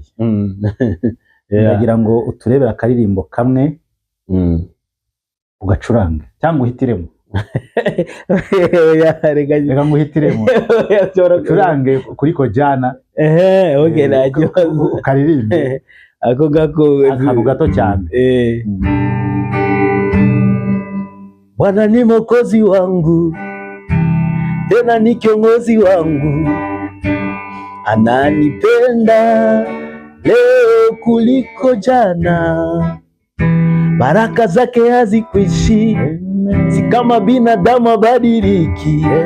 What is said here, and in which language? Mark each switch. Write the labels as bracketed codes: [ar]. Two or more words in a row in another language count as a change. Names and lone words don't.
[rw] Ndagira ngo uturebera akaririmbo kamwe ugacuranga cyangwa uhitiremo. Reka nguhitiremo ucurange kuri Kojana. Okay, najyo ukaririmbe ako gato cyane. [sw] Bwana ni Mwokozi wangu, tena ni kiongozi wangu, ananipenda leo kuliko jana, baraka zake hazikwishi, si kama binadamu abadiliki.